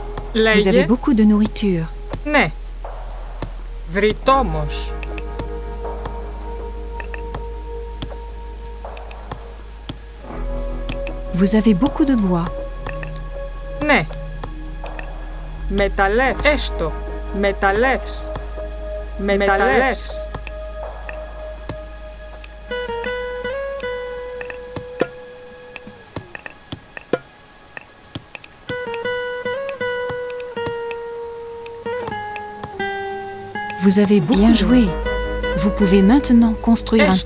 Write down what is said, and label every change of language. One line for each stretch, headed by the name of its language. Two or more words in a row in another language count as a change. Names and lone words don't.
French: Vous avez beaucoup de nourriture.
Greek: Ναι. Βρυτόμος.
French: Vous avez beaucoup de bois.
Greek: Ναι. Μεταλλεύς. Έστω. Μεταλλεύς. Μεταλλεύς.
French: Vous avez bien joué. Vous pouvez maintenant construire un